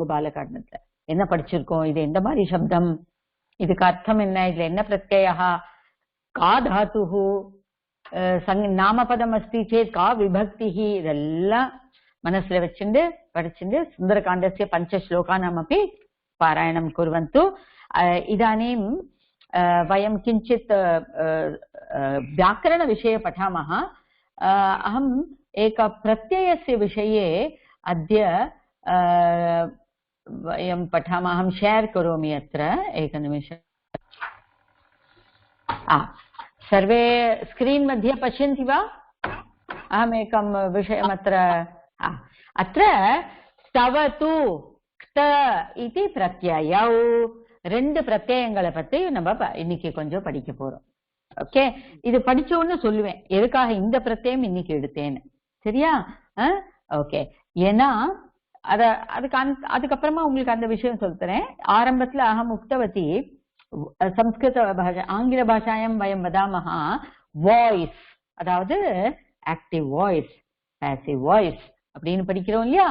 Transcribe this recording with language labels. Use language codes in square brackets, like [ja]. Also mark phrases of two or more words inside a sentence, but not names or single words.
[ta] பாலகாண்டத்துல என்ன படிச்சிருக்கோம், இது எந்த மாதிரி சப்தம், இதுக்கு அர்த்தம் என்ன, இதுல என்ன பிரத்யயா, [sa] कः धातुः, नामपदम् अस्ति चेत् का विभक्तिः, [ta] இதெல்லாம் மனசுல வச்சுண்டு படிச்சுண்டு [sa] सुन्दरकाण्डस्य पञ्च श्लोकानाम् [ta] அப்படி [sa] पारायणं कुर्वन्तु. இதானீம் वयं किञ्चित् व्याकरणविषये पठामः. अहम् एक प्रत्ययस्य विषये अद्य वयं पठामः. अहं शेर् करोमि अत्र एकनिमिषम्. सर्वे स्क्रीन् मध्ये पश्यन्ति वा? अहमेकं विषयमत्र अत्र तवतु क्त इति प्रत्ययौ [ta] ரெண்டு பிரத்யயங்களை பத்தி நம்ம இன்னைக்கு கொஞ்சம் படிக்க போறோம். ஓகே, இது படிச்ச உடனே சொல்லுவேன் எதுக்காக இந்த பிரத்யயம் இன்னைக்கு எடுத்தேன்னு. சரியா? ஓகே, ஏன்னா அதுக்கப்புறமா உங்களுக்கு அந்த விஷயம் சொல்றேன். ஆரம்பத்துல [sa] अहम् उक्तवती संस्कृत भाषा आङ्ग्ल भाषायाम् वयं वदामः [ta] வாய்ஸ், அதாவது [en] active voice passive voice [ta] அப்படின்னு படிக்கிறோம் இல்லையா?